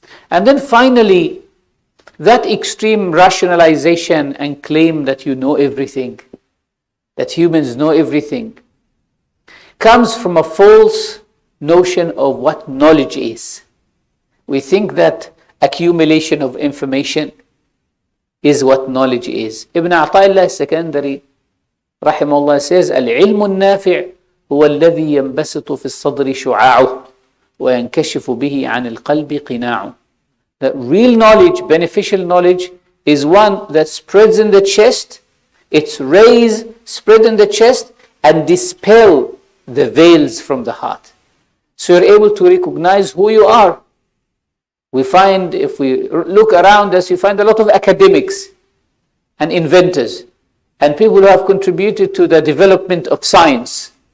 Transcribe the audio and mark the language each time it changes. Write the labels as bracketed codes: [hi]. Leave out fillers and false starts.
[en] And then finally, that extreme rationalization and claim that you know everything, that humans know everything, comes from a false notion of what knowledge is. We think that accumulation of information is what knowledge is. [ar] Ibn Ata'illah Secondary rahimahullah says, العلم النافع هو الذي ينبسط في الصدر شعاعه وينكشف به عن القلب قناعه. [en] That real knowledge, beneficial knowledge, is one that spreads in the chest, its rays spread in the chest and dispel the veils from the heart. So you're able to recognize who you are. We find, if we look around us, you find a lot of academics and inventors and people who have contributed to the development of science.